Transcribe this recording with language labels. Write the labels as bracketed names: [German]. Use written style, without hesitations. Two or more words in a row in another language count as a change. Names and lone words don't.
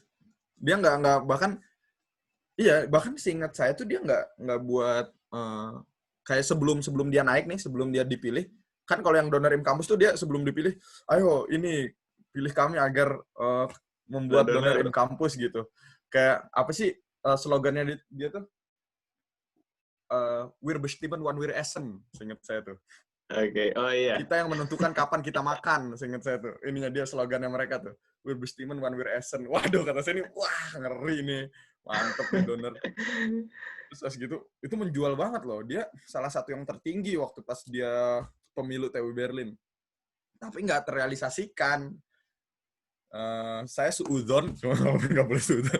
[Indonesian] Dia nggak bahkan seingat saya tuh dia nggak buat kayak sebelum dia naik nih, sebelum dia dipilih. Kan kalau yang donor in kampus tuh dia sebelum dipilih, ayo ini pilih kami agar membuat donor Donor. in kampus gitu. Kayak apa sih slogannya dia tuh? [German] Wir bestimmen wann wir essen, [Indonesian] seingat saya tuh. Oke. Oh iya. Kita yang menentukan kapan kita makan, seingat saya tuh. Ininya dia slogannya mereka tuh. [German] Wir bestimmen wann wir essen. [Indonesian] Waduh, kata saya ini, wah ngeri nih. Mantep nih donor. Terus gitu, itu menjual banget loh. Dia salah satu yang tertinggi waktu pas dia pemilu TU Berlin. Tapi nggak terrealisasikan. Saya suudzon, cuma nggak boleh suudzon.